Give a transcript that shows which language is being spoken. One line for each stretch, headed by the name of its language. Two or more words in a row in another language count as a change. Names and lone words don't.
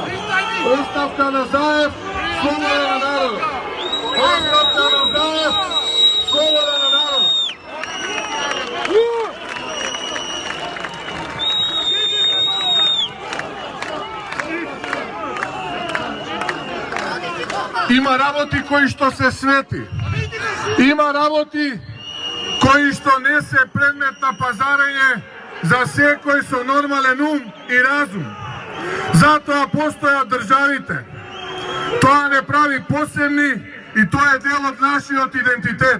Macedonian: Ostavka na Zajev, sloboda na narod. Ostavka na Zajev, sloboda na narod. Ima работи кои што се свети. Има работи кои што не се предмет на пазарење за секој со нормален ум и разум. Затоа постојат државите. Тоа не прави посебни и тоа е дел од нашиот идентитет.